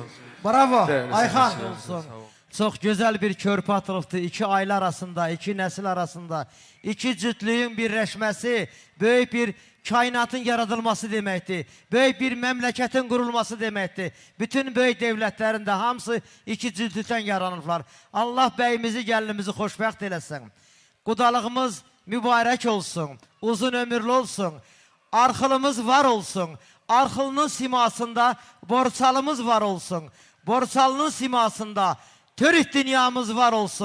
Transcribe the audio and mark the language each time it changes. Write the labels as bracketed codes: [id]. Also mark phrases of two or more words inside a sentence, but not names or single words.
[tr] Bravo, Değerli Ayxan seyirciler, olsun. sağ olun. Çok güzel bir [az] körpü atılıqdır. [tr] İki aile arasında, iki nesil arasında, iki cütlüyün birleşmesi, böyük bir kainatın yaradılması demektir. Böyük bir memleketin kurulması demektir. Bütün böyük devletlerin de hamısı iki cütlükten yaranırlar. [az] Allah beyimizi, gəlinimizi xoşbəxt eləsin. Qudalığımız mübarək olsun, uzun ömürlü olsun. Arxılımız var olsun. Arxılının simasında borçalımız var olsun. Borçalının simasında Türk dünyamız var olsun.